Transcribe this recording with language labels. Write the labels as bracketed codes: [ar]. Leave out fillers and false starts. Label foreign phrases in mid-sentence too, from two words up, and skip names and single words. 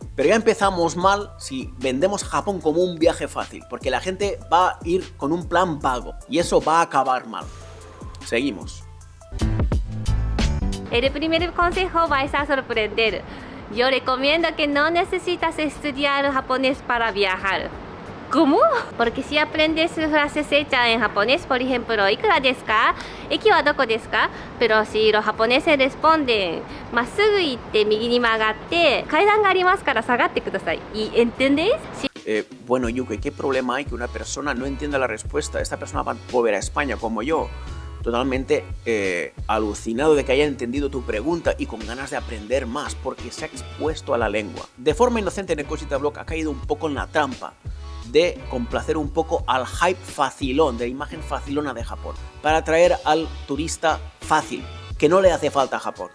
[es] Pero ya empezamos mal si vendemos Japón como un viaje fácil, porque la gente va a ir con un plan vago y eso va a acabar mal. Seguimos. El primer consejo vais a sorprender. Yo recomiendo que no necesitas estudiar japonés para viajar. ¿Cómo? Porque si aprendes frases hechas en japonés, por ejemplo, [ja] ¿いくらですか? ¿駅はどこですか? [es] Pero si los japoneses responden, [ja] "まっすぐ 行って 右 に 曲がって、 階段 が あります から 下がって ください." [es] ¿Y entendéis? Si Bueno, Yuki, ¿qué problema hay que una persona no entienda la respuesta? Esta persona va a volver a España como yo, totalmente alucinado de que haya entendido tu pregunta y con ganas de aprender más porque se ha expuesto a la lengua. De forma inocente, Nekojita Blog ha caído un poco en la trampa de complacer un poco al hype facilón, de la imagen facilona de Japón, para atraer al turista fácil, que no le hace falta a Japón.